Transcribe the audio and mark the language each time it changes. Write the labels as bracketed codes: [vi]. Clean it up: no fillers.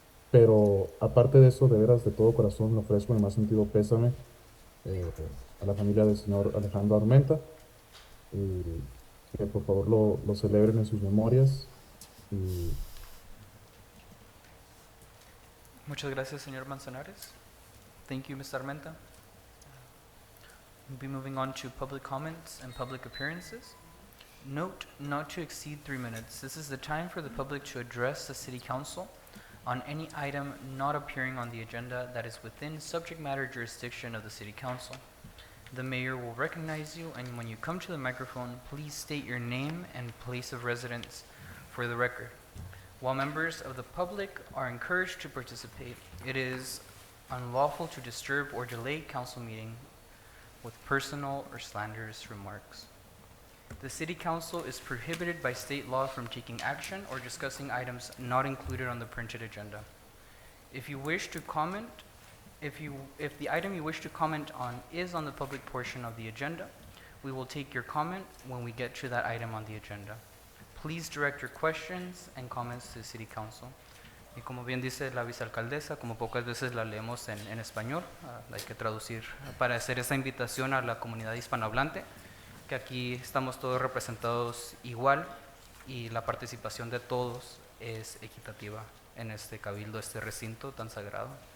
[es] Pero aparte de eso, de veras, de todo corazón, le ofrezco en el más sentido pésame a la familia del señor Alejandro Armenta, y que por favor lo celebren en sus memorias. Y Muchas gracias, señor Manzanares. [en] Thank you, Mr. Armenta. We'll be moving on to public comments and public appearances. Note not to exceed 3 minutes. This is the time for the public to address the City Council on any item not appearing on the agenda that is within subject matter jurisdiction of the City Council. The mayor will recognize you, and when you come to the microphone, please state your name and place of residence for the record. While members of the public are encouraged to participate, it is unlawful to disturb or delay council meeting with personal or slanderous remarks. The City Council is prohibited by state law from taking action or discussing items not included on the printed agenda. If you wish to comment, if the item you wish to comment on is on the public portion of the agenda, we will take your comment when we get to that item on the agenda. Please direct your questions and comments to the City Council. [es] Y como bien dice la vicealcaldesa, como pocas veces la leemos en español, hay que traducir para hacer esa invitación a la comunidad hispanohablante, que aquí estamos todos representados igual y la participación de todos es equitativa en este cabildo, este recinto tan sagrado.